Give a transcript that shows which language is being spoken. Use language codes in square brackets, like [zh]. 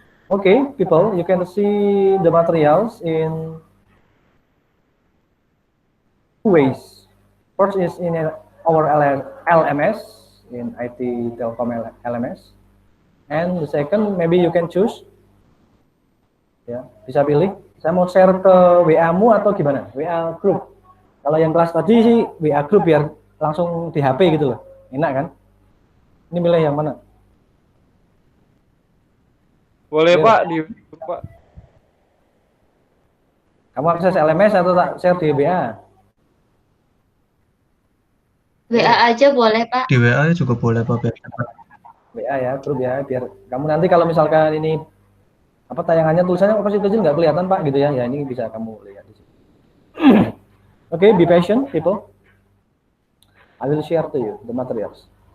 [en] Okay, people, you can see the materials in two ways. First is in our LMS, in IT Telkom LMS, and the second maybe you can choose. [id] Ya, bisa pilih. Saya mau share ke WA-mu atau gimana? WA group. Kalau yang kelas tadi sih WA group biar langsung di HP gitu loh. Enak kan? Ini milih yang mana? Boleh Ya. Pak, di Pak. Kamu akses LMS atau tak share di WA? WA aja boleh, Pak. Di WA juga boleh Pak. Biar cepat. WA ya, grup ya, biar kamu nanti kalau misalkan ini apa tayangannya tulisannya kecil-kecil nggak kelihatan Pak gitu ya. Ya ini bisa kamu lihat di sini. [en] Okay, be patient people. I will share to you the materials.